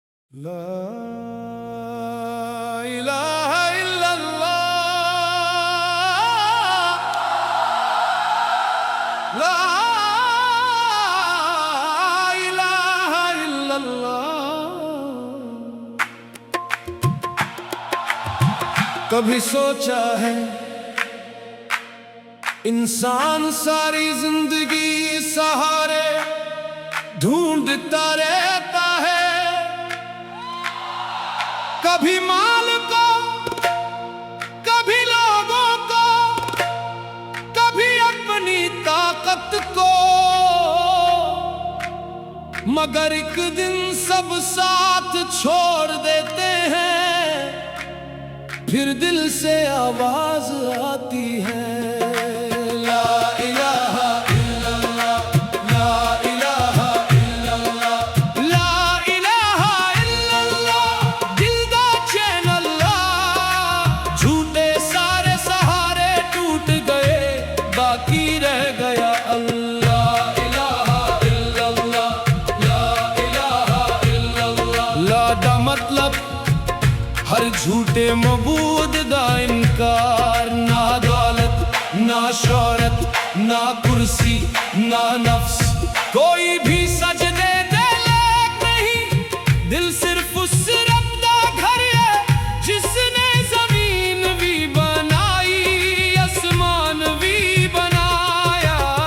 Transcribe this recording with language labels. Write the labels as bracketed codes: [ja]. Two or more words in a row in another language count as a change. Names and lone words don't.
[ar] لا إله إلا الله لا إله إلا الله। [hi] कभी सोचा है इंसान सारी जिंदगी सहारे ढूंढता रहता है, कभी माल को, कभी लोगों को, कभी अपनी ताकत को, मगर एक दिन सब साथ छोड़ देते हैं, फिर दिल से आवाज आती है [ar] لا إله إلا الله، لا إله إلا الله، لا إله إلا الله. [pa] دل دا چین اللہ، جھوٹے سارے سہارے ٹٹ گئے، باقی رہ گیا اللہ. [ar] إله إلا الله، لا إله إلا الله. [pa] لا دا مطلب ہر جھوٹے معبود دا انکار، نہ دولت نہ شہرت نہ کرسی نہ نفس، کوئی بھی سجدے دے لائق نہیں. دل صرف اس رب دا گھر ہے جس نے زمین بھی بنائی، آسمان بھی بنایا.